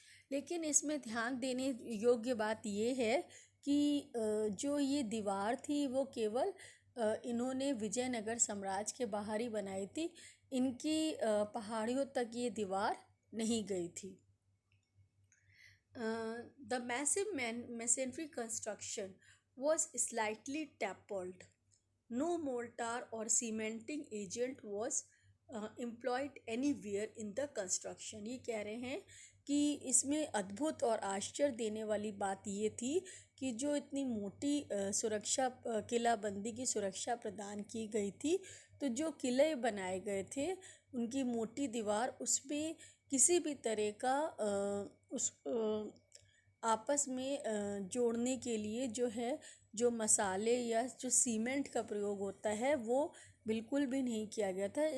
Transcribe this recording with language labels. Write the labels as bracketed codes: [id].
[hi] लेकिन इसमें ध्यान देने योग्य बात ये है कि जो ये दीवार थी वो केवल इन्होंने विजयनगर साम्राज्य के बाहर ही बनाई थी, इनकी पहाड़ियों तक ये दीवार नहीं गई थी। [en] The massive masonry construction was slightly tapered. No mortar or cementing agent was employed anywhere in the construction. [hi] ये कह रहे हैं कि इसमें अद्भुत और आश्चर्य देने वाली बात ये थी कि जो इतनी मोटी सुरक्षा किलाबंदी की सुरक्षा प्रदान की गई थी, तो जो किले बनाए गए थे उनकी मोटी दीवार, उसमें किसी भी तरह का उस आपस में जोड़ने के लिए जो है जो मसाले या जो सीमेंट का प्रयोग होता है वो बिल्कुल भी नहीं किया गया था।